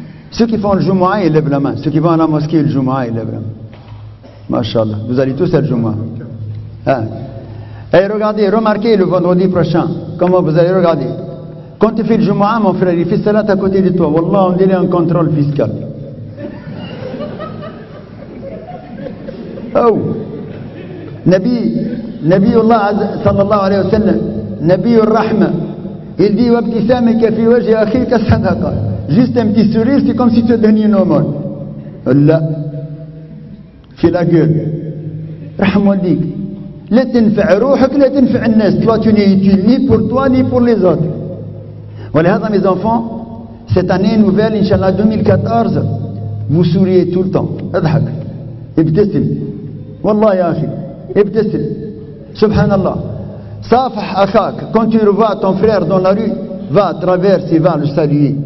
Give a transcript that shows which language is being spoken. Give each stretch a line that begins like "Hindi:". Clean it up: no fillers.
French: Ceux qui font le Jumu'ah, ils lèvent la main. Ceux qui vont à la mosquée, le Jumu'ah, ils lèvent la main. Masha'Allah. Vous allez tous à le Jumu'ah. Hein? Et regardez, remarquez le vendredi prochain, comment vous allez regarder. Quand tu fais le Jumu'ah, mon frère, il fait salat à côté de toi. Wallah, on dirait un contrôle fiscal. Oh!
Arabic: نبي الله صلى الله عليه وسلم نبي الرحمة
French: il dit
Arabic: وابتسامك في وجه أخيك صدقة.
French: Juste un petit sourire, c'est comme si tu donnais une aumône.
Arabic: لا في
French: la gueule.
Arabic: رحم والديك. لا تنفع روحك لا تنفع الناس.
French: Toi tu n'es utile ni pour toi ni pour les autres. ولهذا mes enfants, cette année nouvelle Inch'Allah 2014, vous souriez tout le temps.
Arabic: اضحك ابتسم والله يا أخي ابتسم سبحان الله. صافح أخاك.
French: Quand tu revois ton frère dans la rue, va, traverse et va le saluer.